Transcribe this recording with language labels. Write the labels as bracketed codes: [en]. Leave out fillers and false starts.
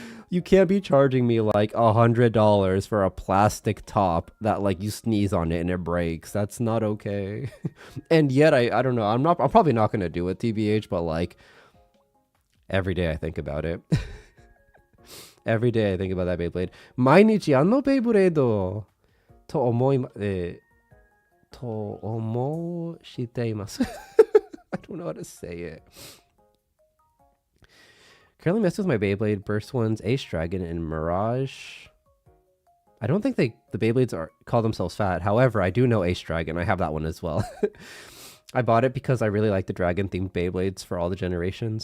[en] You can't be charging me like $100 for a plastic top that like you sneeze on it and it breaks. That's not okay. And yet I don't know. I'm probably not going to do it, TBH, but like every day I think about it. Every day I think about that Beyblade. [ja] 毎日あのベイブレードと思しています。 [en] I don't know how to say it. Currently messed with my Beyblade, Burst Ones, Ace Dragon, and Mirage. I don't think the Beyblades call themselves fat. However, I do know Ace Dragon. I have that one as well. I bought it because I really like the dragon-themed Beyblades for all the generations.